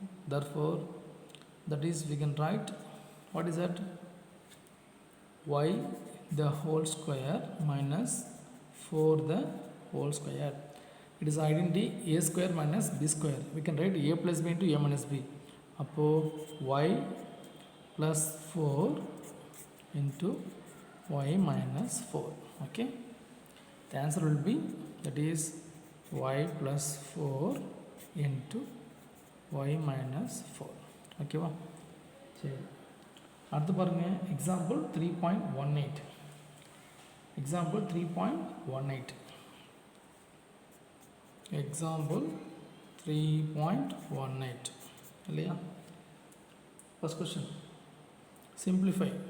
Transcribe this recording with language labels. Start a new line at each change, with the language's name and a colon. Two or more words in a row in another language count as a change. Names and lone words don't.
English: Therefore, that is, we can write, what is that, y the whole square minus 4 the whole square. It is identity a square minus b square. We can write a plus b into a minus b. அப்போ y plus 4 into y minus 4. Okay, the answer will be, that is y plus 4 into y minus 4. ஓகேவா?
Tamil: சரி, அடுத்து பாருங்கள், எக்ஸாம்பிள் 3.18. எக்ஸாம்பிள் 3.18. எக்ஸாம்பிள் 3.18 இல்லையா?
English: first question, simplify